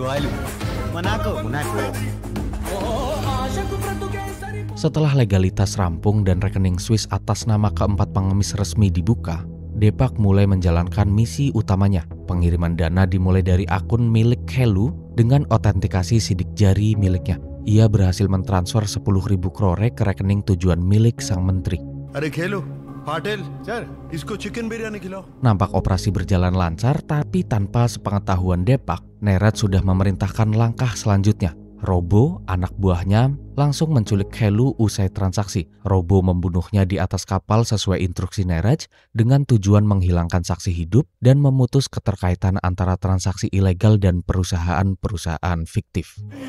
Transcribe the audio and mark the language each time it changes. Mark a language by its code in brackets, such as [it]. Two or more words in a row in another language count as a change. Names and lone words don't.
[id] Setelah legalitas rampung dan rekening Swiss atas nama ke-4 pengemis resmi dibuka, Depak mulai menjalankan misi utamanya. Pengiriman dana dimulai dari akun milik Khelu dengan otentikasi sidik jari miliknya. Ia berhasil mentransfer 10.000 crore ke rekening tujuan milik sang menteri. [hi] अरे खेलू, पाटिल, सर, इसको चिकन बिरयानी खिलाओ. [id] Nampak operasi berjalan lancar, tapi tanpa sepengetahuan Depak, Neeraj sudah memerintahkan langkah selanjutnya. Robo, anak buahnya, langsung menculik Helu usai transaksi. Robo membunuhnya di atas kapal sesuai instruksi Neeraj dengan tujuan menghilangkan saksi hidup dan memutus keterkaitan antara transaksi ilegal dan perusahaan-perusahaan fiktif.